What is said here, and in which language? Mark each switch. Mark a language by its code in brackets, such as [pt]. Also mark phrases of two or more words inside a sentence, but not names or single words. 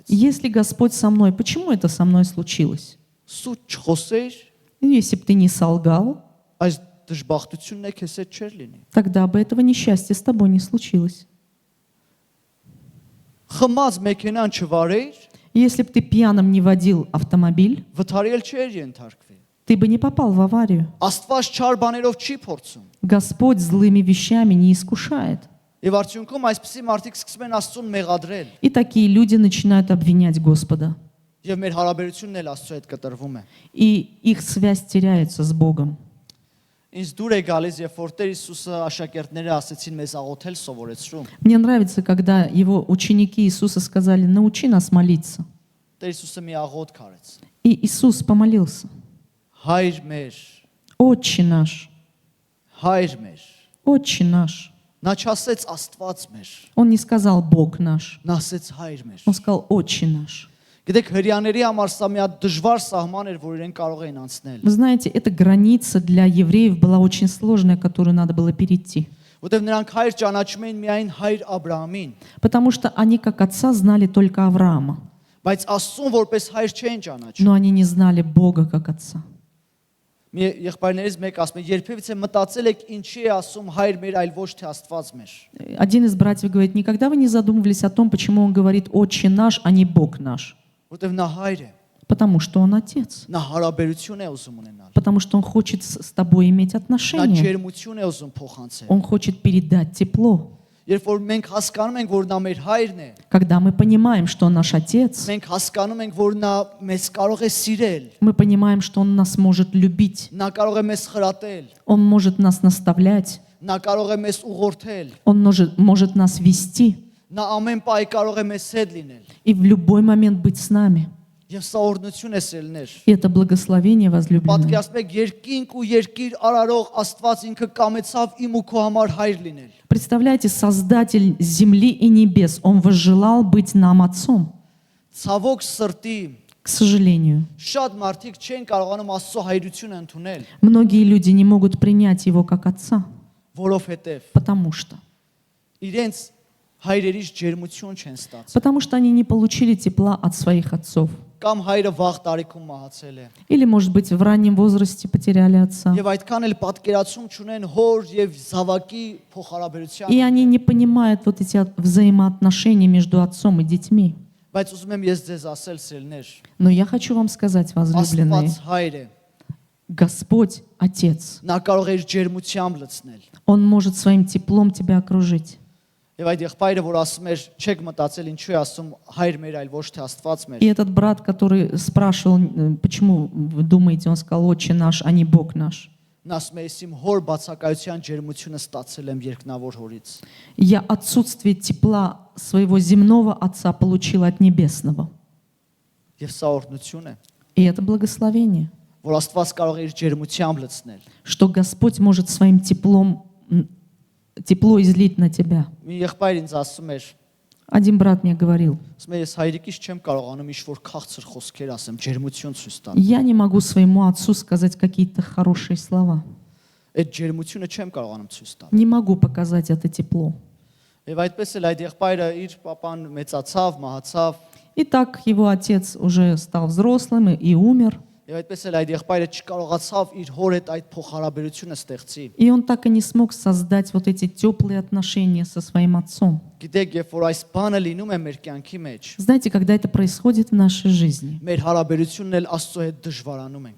[ru] Если Господь со мной, почему это со мной случилось? [hy] Սուտ չխոսեիր, [ru] Ну, если бы ты не солгал, [hy] այս դժբախտությունն է քեզ հետ չէր լինի։ [ru] тогда бы этого несчастья с тобой не случилось. [hy] Խմած մեքենան չվարեիր, [ru] Если бы ты пьяным не водил автомобиль, [hy] վթարել չէր ենթարկվի։ [ru] ты бы не попал в аварию. [hy] Աստված չար բաներով չի փորձում։ [ru] Господь злыми вещами не искушает. [hy] Եվ արդյունքում այսպիսի մարդիկ սկսում են Աստծուն մեղադրել, [ru] И такие люди начинают обвинять Господа. [hy] եւ մեր հարաբերությունն էլ Աստծո հետ կտրվում է։ [ru] И их связь теряется с Богом. [hy] Ինձ դուր է գալիս, երբ որ Տեր Հիսուսը աշակերտները ասեցին մեզ աղոթել սովորեցրում։ [ru] Мне нравится, когда его ученики Иисуса сказали: научи нас молиться. [hy] Տեր Հիսուսը մի աղոթք արեց։ [ru] И Иисус помолился: [hy] Հայր մեր, [ru] Отче наш, [hy] հայր մեր։ [ru] Отче наш. [hy] Նա չասեց Աստված մեր, [ru] Он не сказал Бог наш, [hy] նա ասեց հայր մեր։ [ru] он сказал Отче наш. [hy] Գիտեք, հрьяաների համար սա մի հատ դժվար սահման էր, որ իրեն կարող էին անցնել։ [ru] Вы знаете, эта граница для евреев была очень сложная, которую надо было перейти. [hy] Որտեվ նրանք հայր ճանաչում էին միայն հայր Աբրահամին, [ru] Потому что они как отца знали только Авраама, [hy] բայց Աստծուն որպես հայր չէին ճանաչում։ [ru] но они не знали Бога как отца. [hy] Մի եղբայրներից մեկ ասում է, երբևիցե մտածել եք ինչի է ասում հայր մեր, այլ ոչ թե Աստված մեր։ [ru] Один из братьев говорит: никогда вы не задумывались о том, почему он говорит «Отче наш», а не «Бог наш»? [hy] Որտեվ նա հայր է, [ru] Потому что он отец. [hy] նա հարաբերություն է ուզում ունենալ։ [ru] Потому что он хочет с тобой иметь [hy] Նա [ru] отношения. [hy] ջերմություն է уզում փոխանցել։ [ru] Он хочет передать тепло. [hy] Երբ որ մենք հասկանում ենք, որ նա մեր հայրն է, [ru] Когда мы понимаем, что он наш отец, [hy] մենք հասկանում ենք, որ նա մեզ կարող է սիրել, [ru] мы понимаем, что он нас может любить. [hy] նա կարող է մեզ խրատել, [ru] Он может нас наставлять. [hy] նա կարող է մեզ ուղղորդել, [ru] Он может нас вести. [hy] նա ամեն պահի կարող է մեզ հետ լինել։ [ru] И в любой момент быть с нами. [hy] Եվ սա օրհնություն է սելներ։ [ru] И это благословение возлюбленное. [hy] Պատկերացրեք, երկինք ու երկիր արարող Աստված ինքը կամեցավ իմ ու քո համար հայր լինել։ [ru] Представляете, Создатель земли и небес, Он возжелал быть нам отцом. [hy] Ցավոք սրտի, [ru] К сожалению, [hy] շատ մարդիկ չեն կարողանում Աստծո հայրությունը ընդունել, [ru] многие люди не могут принять Его как отца, [hy] որովհետև [ru] потому что [hy] իրենց հայրերից ջերմություն չեն ստացել։ [ru] Потому что они не получили тепла от своих отцов. [hy] Կամ հայրը վաղ տարիքում մահացել է։ [ru] Или, может быть, в раннем возрасте потеряли отца. [hy] Եվ այդքան էլ պատկերացում չունեն հոր եւ զավակի փոխհարաբերության։ [ru] И они не понимают вот эти взаимоотношения между отцом и детьми. [hy] Բայց ուզում եմ ես ձեզ ասել սելներ, [ru] Но я хочу вам сказать, возлюбленные, [hy] Աստված հայր է։ [ru] Господь – Отец. [hy] Նա կարող է իր ջերմությամբ լցնել։ [ru] Он может своим теплом тебя окружить. [hy] Եվ այդ եղբայրը, որ ասում էր, չեք մտածել ինչու է ասում հայր մեր, այլ ոչ թե Աստված մեր։ [ru] И этот брат, который спрашивал, почему вы думаете, он сказал «Отче наш», а не «Бог наш». [hy] Նա ասում է, ես իմ հոր բացակայության ջերմությունը ստացել եմ երկնավոր հորից։ [ru] Я отсутствие тепла своего земного отца получил от небесного. [hy] Եվ սա օրհնություն է, [ru] И это благословение, [hy] որ Աստված կարող է իր ջերմությամբ լցնել։ [ru] что Господь может своим теплом тепло излить на тебя. [hy] Մի եղբայր ինձ ասում էր, [ru] Один брат мне говорил: [hy] ասում է, ես հայրիկից չեմ կարողանում ինչ-որ քաղցր խոսքեր ասեմ, ջերմություն ցույց տալ։ [ru] я не могу своему отцу сказать какие-то хорошие слова. [hy] Այդ ջերմությունը չեմ կարողանում ցույց տալ։ [ru] Не могу показать это тепло. [hy] Եվ այդպես էլ այդ եղբայրը իր papan մեծացավ, մահացավ, [ru] И так его отец уже стал взрослым и умер. [hy] եւ այդպես էլ այդ եղբայրը չկարողացավ իր հոր հետ այդ փոխհարաբերությունը ստեղծի։ [ru] И он так и не смог создать вот эти теплые отношения со своим отцом. [hy] Գիտեք, երբ որ այս բանը լինում է մեր կյանքի մեջ, [ru] Знаете, когда это происходит в нашей жизни, [hy] մեր հարաբերությունն էլ Աստծո հետ դժվարանում ենք։